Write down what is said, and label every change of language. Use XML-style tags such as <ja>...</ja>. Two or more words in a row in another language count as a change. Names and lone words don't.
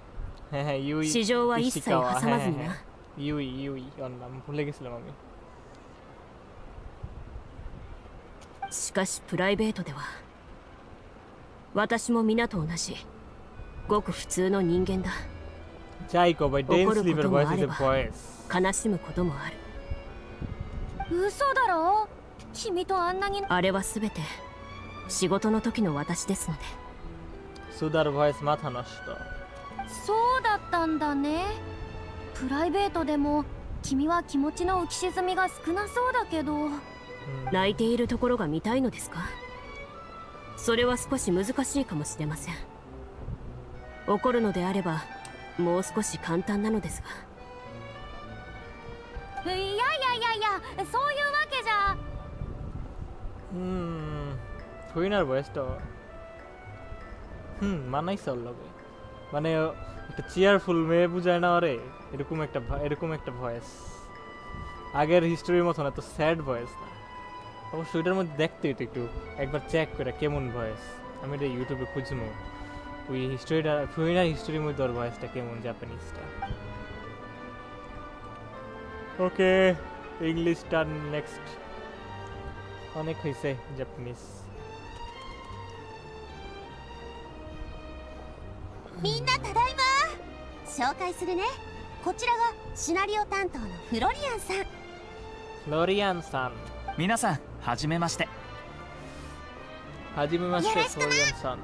<ja>市場は一切挟まずにな。しかしプライベートでは私も皆と同じごく普通の人間だ。怒ることもあれば悲しむこともある。嘘だろ？君とあんなに。あれはすべて仕事の時の私ですので。</ja> <bn>সুদার ভয়েস মাথা নষ্ট。</bn> <ja>そうだったんだね。プライベートでも君は気持ちの浮き沈みが少なそうだけど。泣いているところが見たいのですか？それは少し難しいかもしれません。怒るのであればもう少し簡単なのですが。いやいやいやいや、そういうわけじゃ。</ja> <bn>ফরিনার ভয়েসটা মানাইছে ওর লগে, মানে একটা চেয়ারফুল মেয়ে বুঝায় না আরে, এরকম একটা ভয়েস। আগের হিস্টোরির মতো না, তো</bn> <en>sad voice</en> <bn>না। অবশ্য ওইটার মধ্যে দেখতে একটু একবার চেক করে কেমন ভয়েস। আমি এটা ইউটিউবে খুঁজবো ওই হিস্টোরিটা, ফরিনার হিস্টোরির মধ্যে ওর ভয়েসটা কেমন, জাপানিজটা। ওকে, ইংলিশটা নেক্সট। অনেক হয়েছে জাপানিজ।</bn> <ja>みんなただいま。紹介するね。こちらがシナリオ担当のフロリアンさん。フロリアンさん。皆さん、はじめまして。はじめまして、フロリアンさん。</ja>